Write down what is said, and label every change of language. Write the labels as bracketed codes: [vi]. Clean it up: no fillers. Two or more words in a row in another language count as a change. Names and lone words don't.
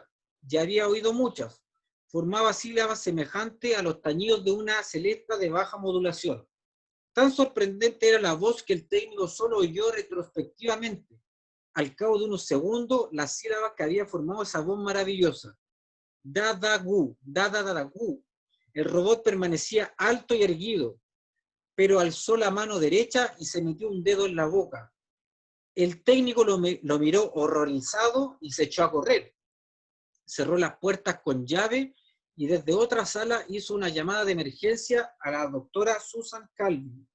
[es] Ya había oído muchas. Formaba sílabas semejantes a los tañidos de una celesta de baja modulación. Tan sorprendente era la voz que el técnico solo oyó retrospectivamente. Al cabo de unos segundos, las sílabas que había formado esa voz maravillosa. Da-da-gu, da-da-da-gu. El robot permanecía alto y erguido, pero alzó la mano derecha y se metió un dedo en la boca. El técnico lo miró horrorizado y se echó a correr. Cerró las puertas con llave y desde otra sala hizo una llamada de emergencia a la doctora Susan Calvin.